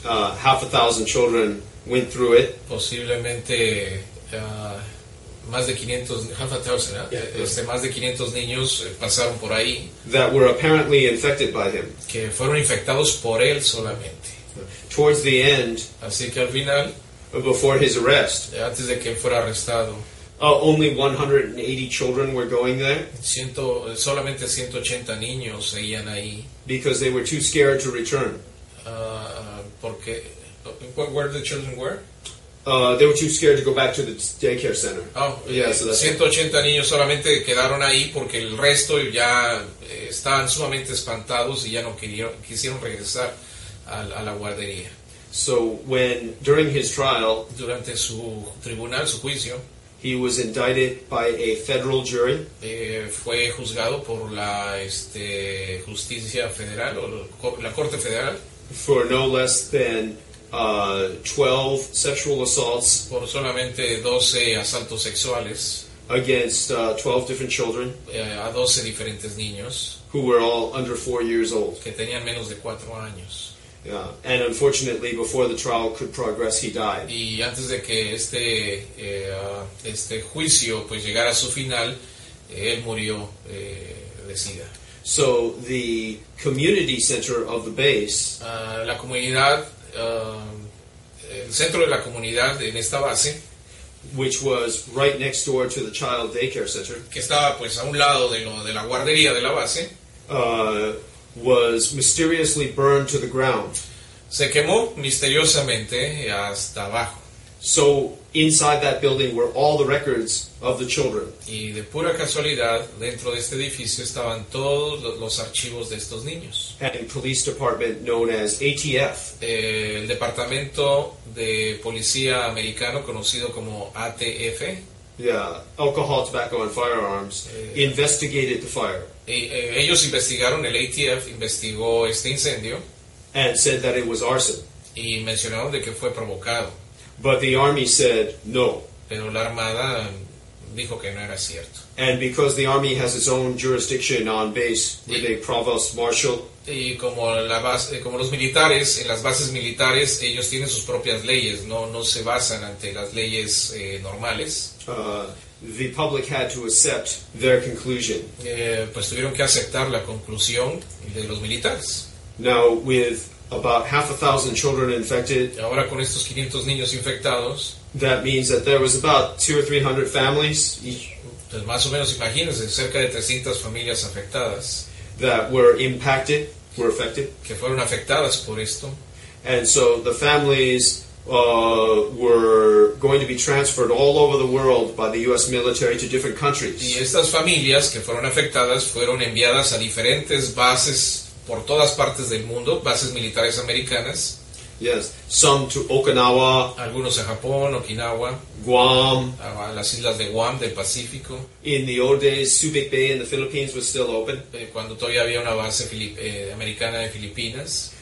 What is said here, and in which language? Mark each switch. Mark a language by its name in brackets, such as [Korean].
[English] 1,000 children went through it. [Spanish] posiblemente más de 500, más de 500 niños pasaron por ahí, [English] That were apparently infected by him. [Spanish] que fueron infectados por él solamente. [English] Towards the end, [Spanish] Así que al final, [English] before his arrest, [Spanish] antes de que él fuera arrestado, [English] only 180 children were going there [Spanish] solamente 180 niños seguían ahí, [English] because they were too scared to return. [Spanish] porque [English] where the children were? They were too scared to go back to the daycare center. Yeah, so that's [Spanish] 180 niños solamente quedaron ahí porque el resto ya estaban sumamente espantados y ya no quisieron regresar a la guardería. [English] So during his trial, [Spanish] Durante su tribunal, su juicio, [English] he was indicted by a federal jury. [Spanish] fue juzgado por la justicia federal o la corte federal [English] For no less than 12 sexual assaults [Spanish] por solamente 12 asaltos sexuales [English] against 12 different children [Spanish] a 12 diferentes niños [English] who were all under 4 years old. [Spanish] que tenían menos de 4 años. [English] And unfortunately, before the trial could progress, he died. [Spanish] Y antes de que este juicio pues llegara a su final, él murió de SIDA. [English] So the community center of the base [Spanish] La comunidad, el centro de la comunidad en esta base, [English] which was right next door to the child daycare center, [Spanish] que estaba pues a un lado de la guardería de la base, [English] was mysteriously burned to the ground. [Spanish] se quemó misteriosamente hasta abajo. [English] So inside that building were all the records of the children. [Spanish] Y de pura casualidad, dentro de este edificio estaban todos los archivos de estos niños. [English] And a police department known as ATF, [Spanish] El departamento de policía americano conocido como ATF, [English] Alcohol, Tobacco, and Firearms, investigated the fire [Spanish] ellos investigaron, el ATF investigó este incendio [English] and said that it was arson. [Spanish] y mencionaron de que fue provocado, [English] But the Army said no. [Spanish] pero la Armada dijo que no era cierto. [English] And because the Army has its own jurisdiction on base with a provost marshal, [Spanish] Y como los militares, en las bases militares, ellos tienen sus propias leyes, no se basan ante las leyes normales, [English] the public had to accept their conclusion. [Spanish] pues tuvieron que aceptar la conclusión de los militares. [English] Now, with about 1,000 children infected, [Spanish] Ahora con estos 500 niños infectados, [English] that means that there was about 200 or 300 families [Spanish] pues más o menos imagínense, cerca de 300 familias afectadas, [English] that were affected. [Spanish] que fueron afectadas por esto. [English] And so the families were going to be transferred all over the world by the U.S. military to different [Spanish] Y [English] countries. [Spanish] estas familias que fueron afectadas fueron enviadas a diferentes bases por todas partes del mundo, bases militares americanas, [English] Yes, some to Okinawa, [Spanish] algunos a Japón, Okinawa, [English] Guam. [Spanish] a las islas de Guam del Pacífico, [English] In the old days, Subic Bay in the Philippines was still open. [Spanish] cuando todavía había una base americana en Filipinas,